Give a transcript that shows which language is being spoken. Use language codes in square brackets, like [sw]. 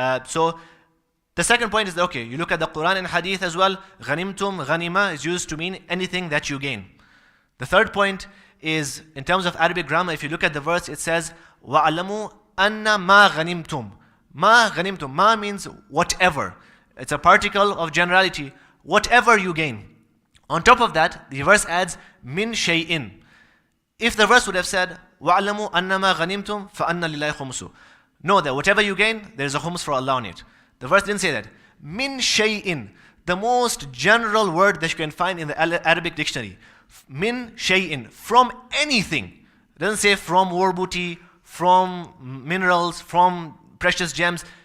[en] So the second point is that, okay, you look at the Quran and Hadith as well, ghanimtum, ghanima is used to mean anything that you gain. The third point is, in terms of Arabic grammar, if you look at the verse, it says, [ar] وَعْلَمُوا أَنَّ مَا غَنِمْتُمْ. [en] Ma ghanimtum. Ma means whatever. It's a particle of generality. Whatever you gain. On top of that, the verse adds, min shay'in. If the verse would have said, [ar] وَعْلَمُوا أَنَّ مَا غَنِمْتُمْ فَأَنَّ لِلَّهِ خُمُسُ. [en] Know that whatever you gain, there is a khums for Allah on it. The verse didn't say that. Min shay'in. The most general word that you can find in the Arabic dictionary. Min shay'in. From anything. It doesn't say from war booty, from minerals, from precious gems.